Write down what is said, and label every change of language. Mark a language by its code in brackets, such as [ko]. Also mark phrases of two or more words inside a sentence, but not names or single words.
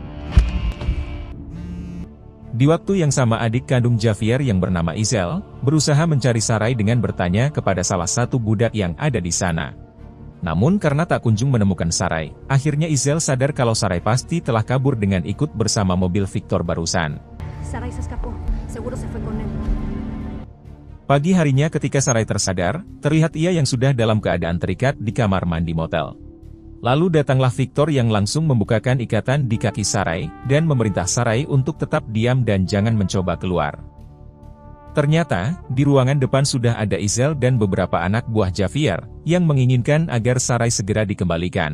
[id] Di waktu yang sama adik kandung Javier yang bernama Izel, berusaha mencari Sarai dengan bertanya kepada salah satu budak yang ada di sana. Namun karena tak kunjung menemukan Sarai, akhirnya Izel sadar kalau Sarai pasti telah kabur dengan ikut bersama mobil Victor barusan. [es] Sarai se escapó, seguro se fue con él. [id] Pagi harinya ketika Sarai tersadar, terlihat ia yang sudah dalam keadaan terikat di kamar mandi motel. Lalu datanglah Victor yang langsung membukakan ikatan di kaki Sarai, dan memerintah Sarai untuk tetap diam dan jangan mencoba keluar. Ternyata, di ruangan depan sudah ada Izel dan beberapa anak buah Javier, yang menginginkan agar Sarai segera dikembalikan.